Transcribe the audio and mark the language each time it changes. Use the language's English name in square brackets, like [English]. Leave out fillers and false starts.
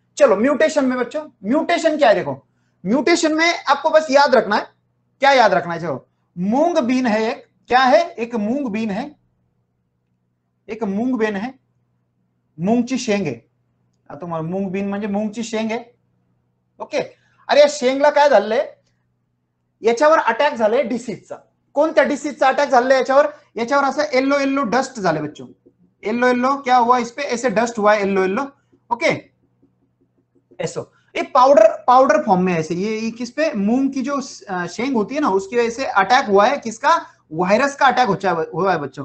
[Hindi] चलो म्यूटेशन में बच्चों, म्यूटेशन क्या है, देखो म्यूटेशन में आपको बस याद रखना है, क्या याद रखना है, चलो मूंग बीन है एक, क्या है, एक मूंग बीन है, [Marathi] मूंगची शेंग आहे, तुम्हाला मूंग बीन म्हणजे मूंगची शेंग आहे। ओके, अरे या शेंगला काय झालंय, याच्यावर अटॅक झालाय डिसीजचा। कोणत्या डिसीजचा अटॅक झालाय याच्यावर असं येलो डस्ट झाले बच्चों, [Hindi] येलो क्या हुआ, इस पे ऐसे डस्ट हुआ है येलो। ओके, ऐसा ये पाउडर फॉर्म में, ऐसे ये किस पे, मूंग की जो शेंग होती है ना, उसकी वजह से अटैक हुआ है, किसका, वायरस का अटैक हुआ है बच्चों।